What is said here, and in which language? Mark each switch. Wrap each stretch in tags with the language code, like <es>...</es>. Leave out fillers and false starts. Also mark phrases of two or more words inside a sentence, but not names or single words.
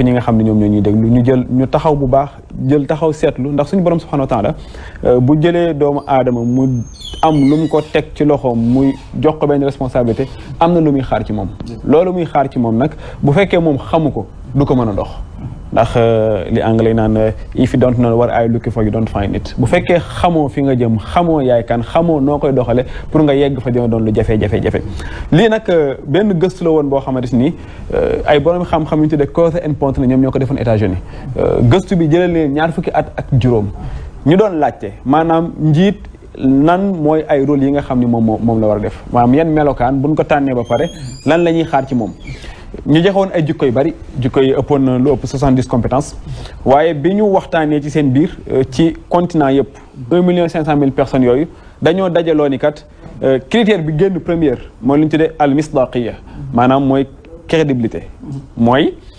<wo>ñi nga xam ne ñoom ñoo ñuy déglu ñu taxaw bu baax jël taxaw seetlu ndax suñu borom</wo> <ar>سبحانه وتعالى</ar> <wo>bu jëlee doomu aadama mu am lu mu ko teg ci loxoom muy jox ko benn responsabilité am na lu muy xaar ci moom loolu muy xaar ci moom nag bu fekkee moom xamu ko du ko mën a dox ndax li anglais naan</wo> <en>if you don't know what are you looking for you don't find it</en> <wo>bu fekkee xamoo fi nga jëm xamoo yaay kan xamoo noo koy doxale pour nga yegg fa dina doon lu jafe-jafe lii nag benn gëstu la woon boo xamante ni ay borom xam-xam ñu tuddee Causer and Ponti ñoom ñoo ko defoon États-Unis gëstu bi jëlee leen ñaar fukki at ak juróom ñu doon laajte maanaam njiit nan mooy ay rôle yi nga xam ni moom la war a def maanaam yan melokaan buñ ko tànnee ba pare lan la ñuy xaar ci moom ñu joxoon ay jikko yu bari jikko yi ëppoon na lu ëpp 70 compétences waaye bi ñu waxtaanee ci seen biir ci continent yëpp 1,500,000 personnes yooyu dañoo dajaloo ni kat critère bi génn première mooy lu ñu tuddee al misdaqiya maanaam mooy crédibilité mooy</wo>